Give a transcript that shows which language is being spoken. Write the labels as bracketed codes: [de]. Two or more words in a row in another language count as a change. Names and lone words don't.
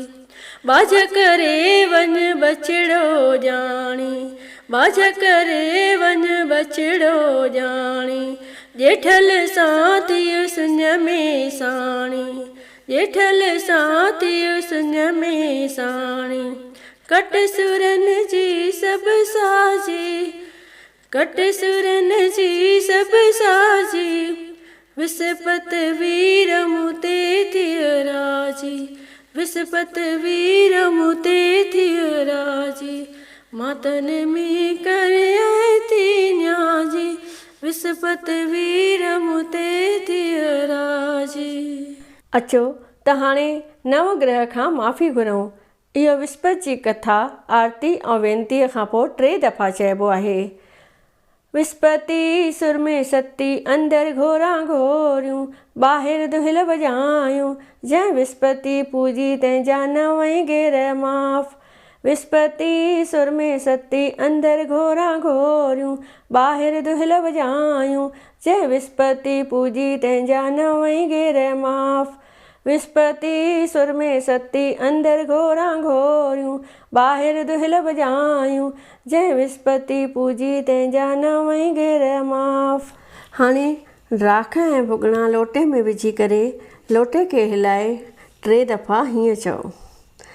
[sd] बाझ करे वञ बछड़ो ॼाणी, बाझ करे वञ बछड़ो ॼाणी। ॼेठल सां थियो सुञ में साणी, ॼेठल सां थियो सुञ में साणी। कट सुरन जी सभु साजी, कट सुरन जी सभु साजी। विस्पति वीर मूं ते थियो राजी, विस्पति वीर मूं ते थियो राजी। मातन में करे आए थी न्याजी, विस्पति वीर मूं ते थियो राजी। अचो त हाणे नवग्रह खां माफ़ी घुरूं। इहो विस्पति जी कथा आरती ऐं वेनतीअ खां पोइ 3 दफ़ा चइबो आहे। विस्पति सुर में सती, अंदरि घोरा घोरियूं, ॿाहिरि दुहिल वॼायूं। जंहिं विस्पति पूजी तंहिंजा नवई गेर माफ़। विस्पति सुर में सती, अंदरि घोरा घोरियूं, ॿाहिरि दुहिल वॼायूं। जंहिं विस्पति पूजी तंहिंजा नवई गेर माफ़। विस्पति सुर में सती, अंदरि घोरा घोरियूं, ॿाहिरि दुहिल वॼायूं। जंहिं विस्पति पूजी तंहिंजा नवई गेर माफ़। हाणे राख ऐं भुॻिड़ा लोटे में विझी करे लोटे खे हिलाए 3 दफ़ा हीअं चओ।